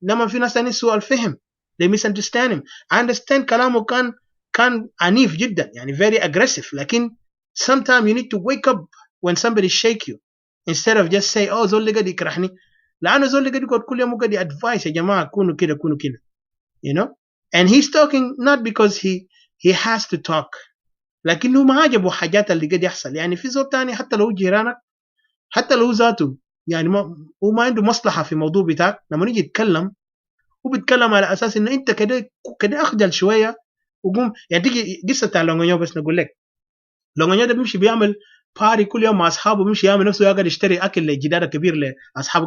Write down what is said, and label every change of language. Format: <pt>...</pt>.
<ar>لما في ناس تاني سوء الفهم</ar> <en>they misunderstand him. I understand</en> <ar>كلامه كان عنيف جدا، يعني</ar> <en>very aggressive.</en> <ar>لكن</ar> <en>sometimes you need to wake up when somebody shake you instead of just say oh</en> <ar>زول اللي قاعد يكرهني، لأنه زول اللي قاعد يقول كل يوم قاعد advice يا جماعة كونوا كده كونوا كده</ar> <en>you know. and he's talking not because he has to talk،</en> <ar>لكنه ما عجبه حاجات اللي قاعد يحصل. يعني في زول تاني حتى لو جيرانك، حتى لو ذاته يعني هو ما عنده مصلحة في موضوع بتاعك، لما نيجي يتكلم وبيتكلم على أساس إن أنت كده أخجل شوية وقوم. يعني تيجي قصة بتاع لونغونيو، بس نقول لك لونغونيو ده بيمشي بيعمل باري كل يوم مع أصحابه، بيمشي يعمل نفسه يقعد يشتري أكل لجدار كبير لأصحابه.</ar>